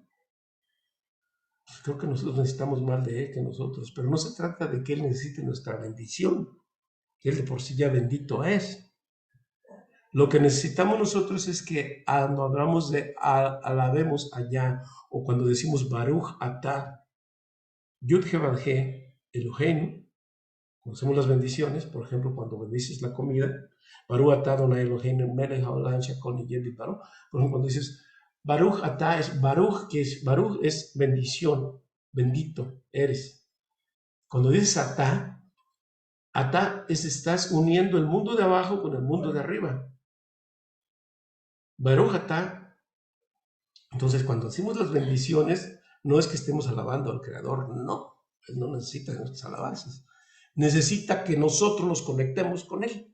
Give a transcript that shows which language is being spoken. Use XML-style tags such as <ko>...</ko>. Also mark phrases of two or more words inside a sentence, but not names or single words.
<es>Pues creo que nosotros necesitamos más de Él que nosotros, pero no se trata de que Él necesite nuestra bendición, que Él de por sí ya bendito es. Lo que necesitamos nosotros es que cuando hablamos de alabemos allá, o cuando decimos</es> <he>ברוך אתה, יוד הא ואו הא, אלוהינו,</he> <es>conocemos las bendiciones, por ejemplo, cuando bendices la comida,</es> <he>ברוך אתה אדוני אלוהינו מלך העולם שהכל נהיה בדברו.</he> <es>Por ejemplo, cuando dices</es> <he>ברוך אתה,</he> <es>es Baruch, que es Baruch es bendición, bendito eres. Cuando dices Atah, estás uniendo el mundo de abajo con el mundo de arriba.</es> <he>ברוך אתה.</he> <es>Entonces, cuando decimos las bendiciones, no es que estemos alabando al Creador, no, Él no necesita nuestras alabanzas, necesita que nosotros nos conectemos con Él.</es>